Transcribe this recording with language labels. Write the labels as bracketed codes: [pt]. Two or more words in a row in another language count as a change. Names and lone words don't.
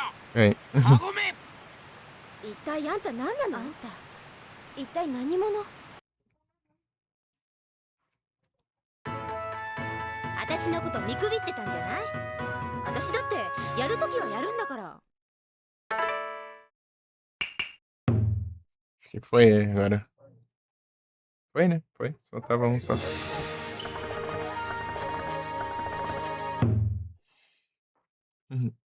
[pt] Vem. [ja] カゴメ。一体あんた何なの？あんた一体何者？私のこと見くびってたんじゃない？私だってやるときはやるんだから。 [pt] Acho que foi agora. Foi, né? Foi. Só tava um só. Uhum.